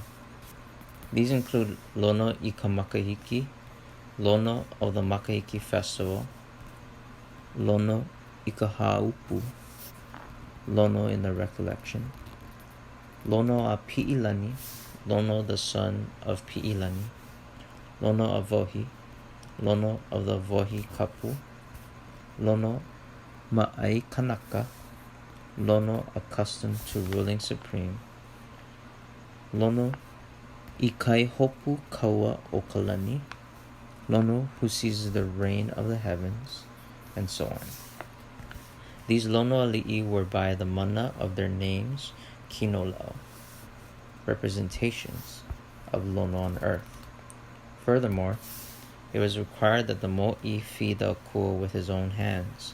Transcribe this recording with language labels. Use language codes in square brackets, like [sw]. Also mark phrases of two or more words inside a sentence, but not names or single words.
[en] These include [haw] Lono i ka Makahiki, [en] Lono of the Makahiki Festival, [haw] Lono i ka Haupu, [en] Lono in the Recollection, [haw] Lono a Pi'ilani, [en] Lono the son of Pi'ilani, [haw] Lono a Vohi, [en] Lono of the Vohi Kapu, [haw] Lono Ma'ai Kanaka, [en] Lono accustomed to ruling supreme, [haw] Lono i kai hopu kaua o Kalani, [en] Lono who seizes the reign of the heavens, and so on. These [haw] Lono Ali'i [en] were by the mana of their names Kinolao. representations of Lono on earth. Furthermore, it was required that the mo'i feed the akua with his own hands.